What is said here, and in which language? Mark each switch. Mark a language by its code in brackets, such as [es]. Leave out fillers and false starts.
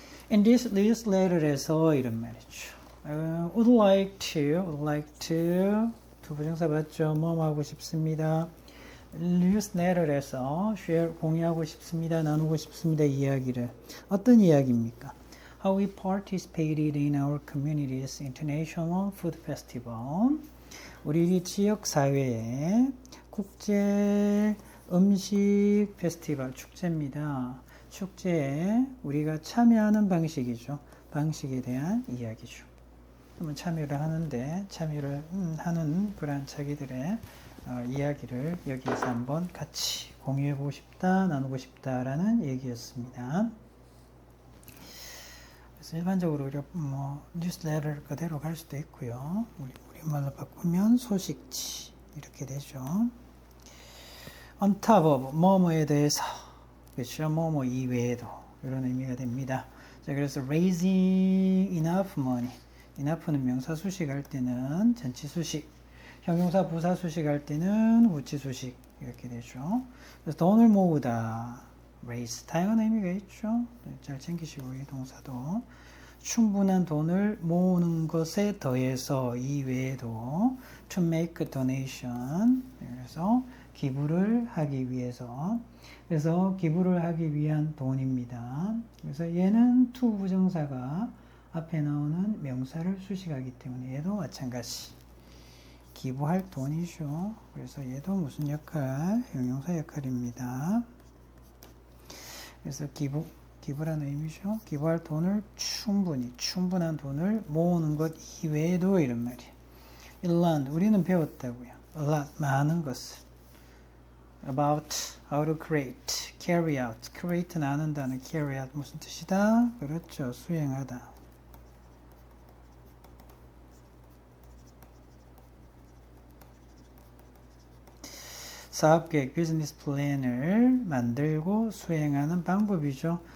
[en] In this letter [ko] 에서 이런 말이죠. [en] would like to [ko] 두 부정사 맞죠? 뭐 하고 싶습니다. 뉴스레터에서 share 공유하고 싶습니다. 나누고 싶습니다. 이야기를 어떤 이야기입니까? [en] How we participated in our community's international food festival. [ko] 우리 지역 사회의 국제 음식 페스티벌 축제입니다. 축제에 우리가 참여하는 방식이죠. 방식에 대한 이야기죠. 그러면 참여를 하는 그런 자기들의 이야기를 여기에서 한번 같이 공유해보고 싶다, 나누고 싶다라는 얘기였습니다. 그래서 일반적으로 우리가 뉴스레터 그대로 갈 수도 있고요. 우리말로 바꾸면 소식지 이렇게 되죠. [en] On top of [ko] 뭐뭐에 대해서 그렇죠. 뭐뭐 이외에도 이런 의미가 됩니다. 자, 그래서 [en] raising enough money. [ko] enough는 명사 수식할 때는 전치 수식. 형용사 부사 수식할 때는 우치 수식 이렇게 되죠. 그래서 돈을 모으다. raise. 다양한 의미가 있죠. 잘 챙기시고 이 동사도. 충분한 돈을 모으는 것에 더해서 이외에도 [en] to make a donation. [ko] 그래서 기부를 하기 위해서. 그래서 기부를 하기 위한 돈입니다. 그래서 얘는 to 부정사가 앞에 나오는 명사를 수식하기 때문에 얘도 마찬가지. 기부할 돈이죠. 그래서 얘도 무슨 역할? 형용사 역할입니다. 그래서 기부라는 의미죠. 기부할 돈을 충분한 돈을 모으는 것 이외에도 이런 말이에요. learn, 우리는 배웠다고요. [en] a lot, [ko] 많은 것을. [en] about, how to create, carry out. [ko] create는 아는 단어, carry out 무슨 뜻이다? 그렇죠. 수행하다. 사업계획, 비즈니스 플랜을 만들고 수행하는 방법이죠.